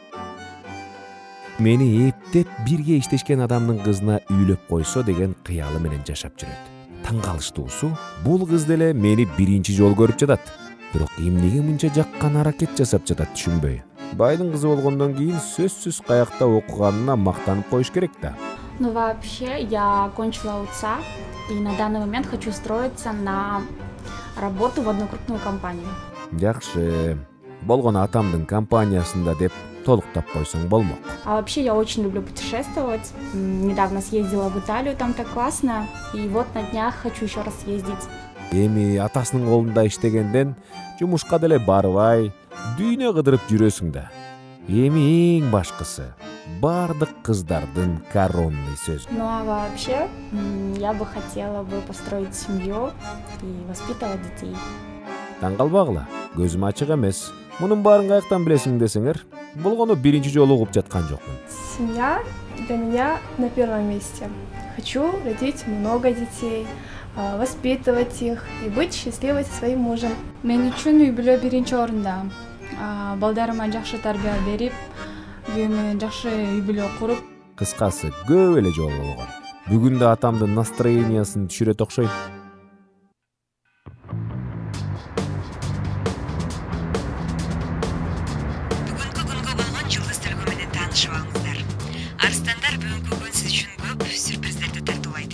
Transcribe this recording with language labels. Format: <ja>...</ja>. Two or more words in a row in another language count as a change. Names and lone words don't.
<ky>Мени эптеп бирге иштешкен адамдын кызына үйлөп койсо деген кыялы менен жашап жүрөт. Таң калыштуусу, бул кыз деле мени биринчи жолу көрүп жатат. Бирок эмнеге мынча жаккан аракет жасап жатат түшүнбөй. Байдын кызы болгондон кийин сөзсүз каякта окуганына мактанып коюш керек да.</ky> <ru>Ну вообще, я окончила УЦА и на данный момент хочу устроиться на работу в одну крупную компанию.</ru> <ky>Жакшы. Болгону атамдын компаниясында деп толуктап койсоң болмок.</ky> <ru>А вообще я очень люблю путешествовать. Недавно съездила в Италию, там так классно. И вот на днях хочу еще раз съездить.</ru> <ky>Эми атасынын колунда иштегенден жумушка деле барбай, дүйнө кыдырып жүрөсүң да. Эми эң башкысы бардык кыздардын коронный сөзү.</ky> <ru>Ну а вообще, я бы хотела построить семью и воспитывать детей.</ru> <ky>Таң калбагыла, көзүм ачык эмес. Мунун баарын каяктан билесиң десеңер, болгону биринчи жолу угуп жаткан жокмун.</ky> <ru>Семья для меня на первом месте. Хочу родить много детей, воспитывать их и быть счастливой со своим мужем.</ru> <ky>Мен үчүн үй бүлө биринчи орунда. Балдарыма жакшы тарбия берип, күйөөм менен жакшы үй бүлө куруп. Кыскасы, көп эле жолу болгон. Бүгүн да атамдын настроениясын түшүрөт окшойт. Арстандар бүгүнкү күн сиз үчүн көп сюрприздерди тартуулайт.</ky>